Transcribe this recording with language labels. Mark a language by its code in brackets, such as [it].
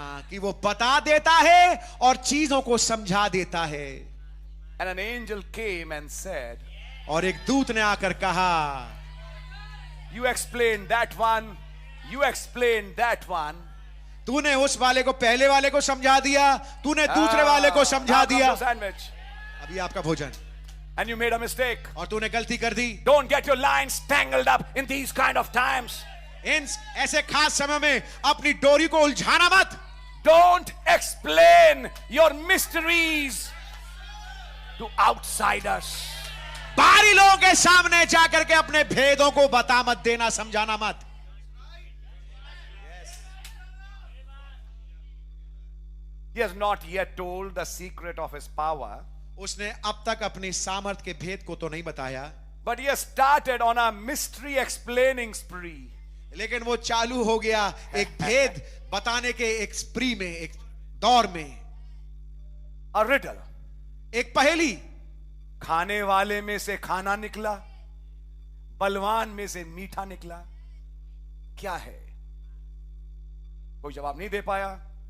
[hi] कि वो बता देता है और चीजों को समझा देता है. [en] And an angel came and said, [hi] और एक दूत ने आकर कहा, [en] you explain that one, you explain that one. [hi] तूने उस वाले को पहले वाले को समझा दिया, तूने दूसरे वाले को समझा दिया. [en] Sandwich. [hi] अभी आपका भोजन. [en] And you made a mistake. [hi] और तूने गलती कर दी. [en] Don't get your lines tangled up in these kind of times. [hi] इन ऐसे खास समय में अपनी डोरी को उलझाना मत. [en] Don't explain your mysteries to outsiders. [hi] बाहरी लोगों के सामने जाकर के अपने भेदों को बता मत देना, समझाना मत. [en] He has not yet told the secret of his power. [hi] उसने अब तक अपनी सामर्थ के भेद को तो नहीं बताया, [en] but he has started on a mystery explaining spree. [hi] लेकिन वो चालू हो गया एक भेद बताने के एक स्प्री में, एक दौर में। [en] A riddle. [hi] एक पहेली, खाने वाले में से खाना निकला, बलवान में से मीठा निकला, क्या है? कोई जवाब नहीं दे पाया।